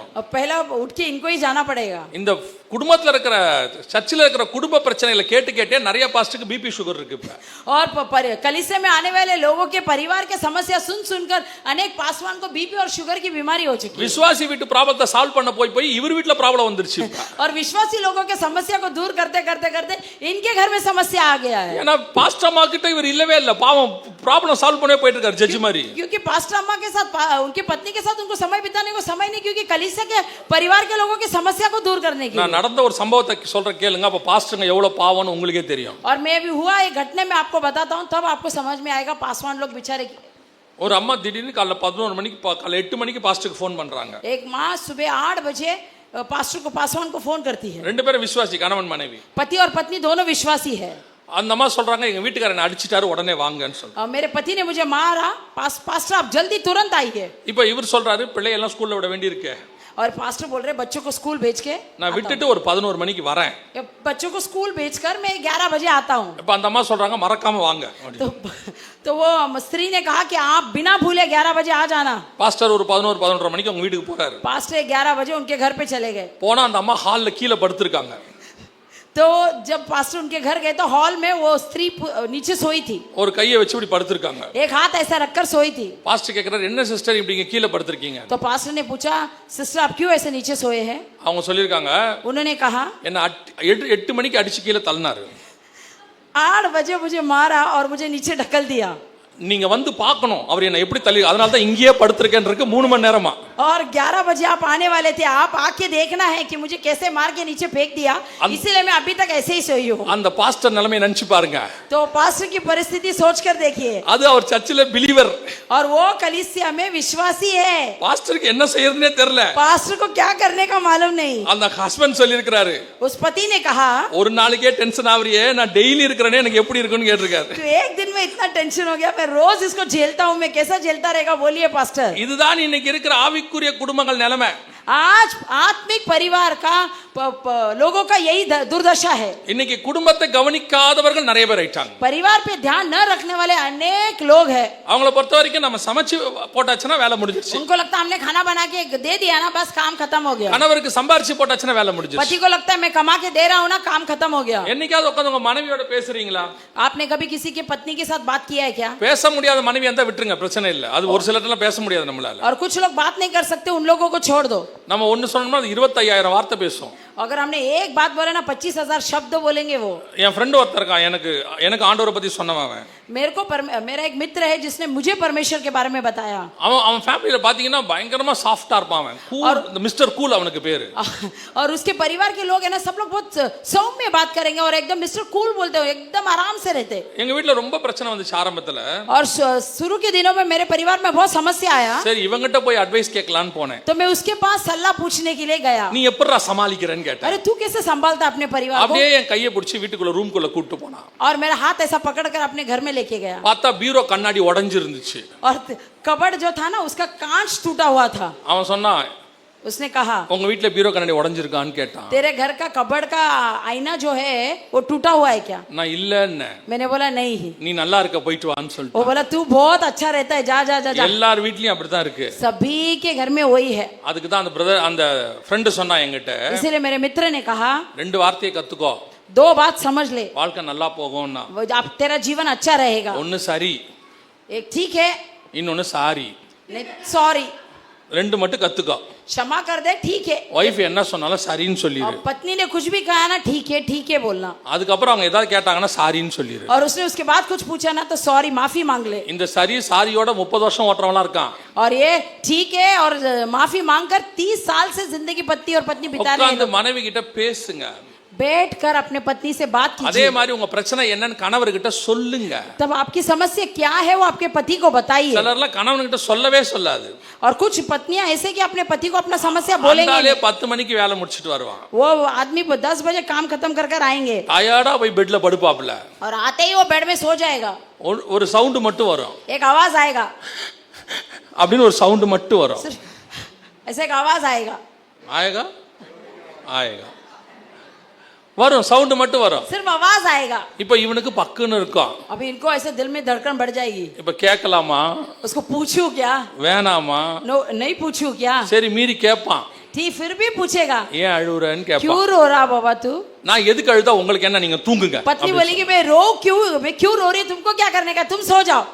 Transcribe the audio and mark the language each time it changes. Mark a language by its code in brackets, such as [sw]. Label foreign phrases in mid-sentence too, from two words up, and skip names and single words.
[hi] अब पहला उठ के इनको ही जाना पड़ेगा. [ta] இந்த குடும்பத்துல இருக்கிற சர்ச்சில் இருக்கிற குடும்ப பிரச்சனைகளை கேட்டே நிறைய பாஸ்டருக்கு பிபி சுகர் இருக்கு இப்ப. [hi] और कलीसिया में आने वाले लोगों के परिवार के समस्या सुनकर अनेक पासवान को बीपी और शुगर की बीमारी हो चुकी है. [ta] விசுவாசி வீட்டு ப்ராப்ளத்தை சால்வ் பண்ண போய் இவர் வீட்ல ப்ராப்ளம் வந்துருச்சு. [hi] और विश्वासी लोगों के समस्या को दूर करते इनके घर में समस्या आ गया है. [ta] ஏன்னா பாஸ்டர் அம்மா கிட்ட இவர் இல்லவே இல்ல பாவம் [en] problem solve [ta] பண்ணவே போயிட்டு இருக்காரு ஜட்ஜ் மாதிரி. [hi] क्योंकि पास्टर अम्मा के साथ उनकी पत्नी के साथ उनको समय बिताने को समय नहीं क्योंकि कलीसिया के परिवार के लोगों की समस्या को दूर करने के लिए. [ta] நான் நடந்த ஒரு சம்பவத்தை சொல்ற கேளுங்க அப்ப பாஸ்டர்ங்க எவ்வளவு பாவம்னு உங்களுக்கே தெரியும். [hi] और मैं अभी हुआ एक घटना में आपको बताता हूं तब आपको समझ में आएगा पासवान लोग बेचारे. [ta] ஒரு அம்மா திடீர்னு காலைல 11 மணிக்கு காலைல 8 மணிக்கு பாஸ்டருக்கு ஃபோன் பண்றாங்க. [hi] एक माँ सुबह 8 बजे पास्टर को पासवान को फोन करती है. [ta] ரெண்டு பேரும் விசுவாசி கணவன் மனைவி. [hi] पति और पत्नी दोनों विश्वासी है. [ta] அந்த அம்மா சொல்றாங்க எங்க வீட்டுக்காரனை அடிச்சிட்டாரு உடனே வாங்கன்னு சொல்றாங்க. [hi] मेरे पति ने मुझे मारा पास्टर आप जल्दी तुरंत आइए. [ta] இப்போ இவர் சொல்றாரு பிள்ளை எல்லாம் ஸ்கூல்ல விட வேண்டி இருக்கு. [hi] और पास्टर बोल रहे बच्चों को स्कूल भेज के [ta] நான் விட்டுட்டு ஒரு 11 மணிக்கு வரேன். [hi] बच्चों को स्कूल भेजकर मैं 11 बजे आता हूँ. [ta] இப்போ அந்த அம்மா சொல்றாங்க மறக்காம வாங்க. [hi] तो वो स्त्री ने कहा कि आप बिना भूले 11 बजे आ जाना. [ta] பாஸ்டர் ஒரு 11 மணிக்கு அவங்க வீட்டுக்கு போறாரு. [hi] पास्टर 11 बजे उनके घर पे चले गए. [ta] போனா அந்த அம்மா ஹால்ல கீழ படுத்துட்டாங்க. [hi] तो जब पास्टर उनके घर गए तो हॉल में वो स्त्री नीचे सोई थी. [ta] ஒரு கையை வச்சு இப்படி படுத்துட்டாங்க. [hi] एक हाथ ऐसा रखकर सोई थी. [ta] பாஸ்டர் கேக்குறாரு என்ன சிஸ்டர் இப்படி கீழ படுத்துறீங்க? [hi] तो पास्टर ने पूछा सिस्टर आप क्यों ऐसे नीचे सोए हैं? [ta] அவங்க சொல்லிருக்காங்க [hi] उन्होंने कहा [ta] என்ன 8 மணிக்கு அடிச்சு கீழ தள்ளினாரு. [hi] 8 बजे मुझे मारा और मुझे नीचे ढकल दिया. [ta] நீங்க வந்து பார்க்கணும் அவர் என்ன எப்படி தள்ளி அதனால தான் இங்கேயே படுத்துறேன்னு 3 மணி நேரமா. [hi] और 11 बजे आप आने वाले थे आप आके देखना है कि मुझे कैसे मार के नीचे फेंक दिया इसीलिए मैं अभी तक ऐसे ही सोई हूँ. [ta] அந்த பாஸ்டர் நிலைமையை நினைச்சு பாருங்க. [hi] तो पास्टर की परिस्थिति सोचकर देखिए. [ta] அது அவர் சர்ச்சில பிலீவர். [hi] और वो कलीसिया में विश्वासी है. [ta] பாஸ்டருக்கு என்ன செய்யறதுனே தெரியல. [hi] पास्टर को क्या करने का मालूम नहीं. [ta] அந்த ஹஸ்பண்ட் சொல்லிருக்காரு. [hi] उस पति ने कहा [ta] ஒரு நாளைக்கே டென்ஷன் ஆவறியே நான் டெய்லி இருக்கறேனே எனக்கு எப்படி இருக்குன்னு கேட்டிருக்காரு. [hi] तो एक दिन में इतना टेंशन हो गया मैं रोज इसको झेलता हूँ मैं कैसा झेलता रहेगा बोलिए पास्टर. [ta] இதுதான் இன்னைக்கு இருக்கிற ஆவிக்குரிய குடும்பங்கள் நிலைமை. [hi] आज आत्मिक परिवार का लोगों का यही दुर्दशा है। [ta] இன்னைக்கு குடும்பத்தை கவனிக்காதவர்கள் நிறைய பேர் ஆயிட்டாங்க. [hi] परिवार पे ध्यान न रखने वाले अनेक लोग हैं। [ta] அவங்கள பொறுத்த வரைக்கும் நம்ம சமைச்சு போட்டாச்சுன்னா வேலை முடிஞ்சிருச்சு. [hi] उनको लगता है हमने खाना बना के दे दिया ना बस काम खत्म हो गया। [ta] கணவருக்கு சம்பாரிச்சு போட்டாச்சுன்னா வேலை முடிஞ்சிருச்சு. [hi] पति को लगता है मैं कमा के दे रहा हूं ना काम खत्म हो गया। [ta] என்னைக்காவது உட்கார்ந்து உங்க மனைவியோட பேசுறீங்களா? [hi] आपने कभी किसी की पत्नी के साथ बात किया है क्या? [ta] பேச முடியாத மனைவி இருந்தா விட்டுருங்க, பிரச்சனை இல்ல. அது ஒரு சிலர்ட்டலாம் பேச முடியாது நம்மளால. [hi] और कुछ लोग बात नहीं कर सकते, उन लोगों को छोड़ दो। [ta] நம்ம ஒன்னு சொன்னோம்னா அது 25000 வார்த்தை பேசும். [hi] अगर हमने एक बात बोले ना 25000 शब्द बोलेंगे वो। [ta] என் ஃப்ரெண்ட் ஒருத்தர் இருக்கான், எனக்கு ஆண்டவரை பத்தி சொன்னவன் அவன். [hi] मेरा एक मित्र है जिसने मुझे परमेश्वर के बारे में बताया। [ta] அவன் ஃபேமிலில பாத்தீங்கன்னா பயங்கரமா சாஃப்ட்டா இருப்பான் அவன். கூல், மிஸ்டர் கூல் அவனுக்கு பேரு. [hi] और उसके परिवार के लोग है ना सब लोग बहुत सौम्य बात करेंगे और एकदम मिस्टर कूल बोलते हो, एकदम आराम से रहते। [ta] எங்க வீட்ல ரொம்ப பிரச்சனை வந்துச்சு ஆரம்பத்துல. [hi] और शुरू के दिनों में मेरे परिवार में बहुत समस्या आया। [ta] சரி இவங்கிட்ட போய் அட்வைஸ் கேட்கலான்னு போனேன். [hi] तो मैं उसके पास सलाह पूछने के लिए गया। [ta] நீ எப்படிடா சமாளிக்கிறேன்னு கேட்டேன். [hi] अरे तू कैसे संभालता अपने परिवार को? [ta] அப்படியே என் கையை பிடிச்சி வீட்டுக்குள்ள ரூம்க்குள்ள கூட்டி போனான். [hi] और मेरा हाथ ऐसा पकड़कर अपने घर में लेके गया। [ta] பார்த்தா பீரோ கண்ணாடி உடைஞ்சிருந்துச்சு. [hi] और कबर्ड जो था ना उसका कांच टूटा हुआ था। [ta] அவன் சொன்னான், [hi] उसने कहा [ta] உங்க வீட்ல பீரோ கண்ணாடி உடைஞ்சிருக்கான்னு கேட்டான். [hi] तेरे घर का कबर्ड का आईना जो है वो टूटा हुआ है क्या? [ta] நான் இல்லன்னு. [hi] मैंने बोला नहीं। [ta] நீ நல்லா இருக்க போயிட்டு வான்னு [hi] वो [ta] சொல்லிட்டான். [hi] बोला तू बहुत अच्छा रहता है, जा जा जा जा। [ta] எல்லார் வீட்லயும் அப்படிதான் இருக்கு. [hi] सभी के घर में वही है। [ta] அதுக்கு தான் அந்த ஃப்ரெண்ட் சொன்னா என்கிட்ட, [hi] इसीलिए मेरे मित्र ने कहा [ta] ரெண்டு வார்த்தையை கத்துக்கோ, [hi] दो बात समझ ले, [ta] வாழ்க்கை நல்லா போகும்னா. [hi] अब तेरा जीवन अच्छा रहेगा। [ta] ஒன்னு சரி, [hi] एक ठीक है, [ta] இன்னொன்னு சாரி. [hi] नहीं सॉरी। [ta] ரெண்டு மட்டும் கத்துக்கோ. [hi] क्षमा कर दे, ठीक है। [ta] வைஃப் என்ன சொன்னாலும் சரின்னு சொல்லிரு. [hi] और पत्नी ने कुछ भी कहा ना ठीक है बोलना। [ta] அதுக்கப்புறம் அவங்க ஏதாவது கேட்டாங்கன்னா சாரின்னு சொல்லிரு. [hi] और उसने उसके बाद कुछ पूछा ना तो सॉरी, माफी मांग ले। [ta] இந்த சாரியோட 30 வருஷம் ஓட்டுறவங்களா இருக்கான். [hi] और ये ठीक है और माफी मांगकर 30 साल से जिंदगी पति और पत्नी बिता रहे [ta] உட்கார்ந்து [hi] हैं। [ta] மனைவி கிட்ட பேசுங்க. [hi] बैठकर अपने पत्नी से बात [ta] அதே [hi] कीजिए। [ta] மாதிரி உங்க பிரச்சனை என்னன்னு கணவர்கிட்ட சொல்லுங்க. [hi] तब आपकी समस्या क्या है वो आपके पति को बताइए। [ta] சிலர்லாம் கணவன்கிட்ட சொல்லவே சொல்லாது. [hi] और कुछ पत्नियां ऐसे कि अपने पति को अपना समस्या बोलेंगे। [ta] அந்தாலே 10 மணிக்கு வேலை முடிச்சிட்டு வருவான். [hi] वो आदमी 10 बजे काम खत्म कर आएंगे [ta] டயர்டா போய் பெட்ல படுப்பாப்ல. [hi] और आते ही वो बेड में सो जाएगा। [ta] ஒரு சவுண்ட் மட்டும் வரும். [hi] एक आवाज आएगा, [ta] அப்படின்னு ஒரு சவுண்ட் மட்டும் வரும். [hi] सिर्फ ऐसे एक आवाज आएगा, आएगा आएगा [ta] வரும், சவுண்ட் மட்டும் வரும். [hi] सिर्फ आवाज आएगा। [ta] இப்போ இவனுக்கு பக்குன்னு இருக்கும். [hi] अभी इनको ऐसे दिल में धड़कन बढ़ जाएगी। [ta] இப்போ கேட்கலாமா [hi] उसको पूछूं क्या? [ta] வேணாமா? [hi] नहीं पूछूं क्या? [ta] சரி மீறி கேட்பான். [hi] ठीक फिर भी पूछेगा, [ta] ஏன் அழுவுறன்னு [hi] क्यों [ta] கேட்பான். [hi] रो रहा बाबा तू? [ta] நான் எதுக்கு அழுதா உங்களுக்கு என்ன, நீங்க தூங்குங்க. [hi] पत्नी बोलेगी मैं क्यों रो रही है, तुमको क्या करने का, तुम सो जाओ।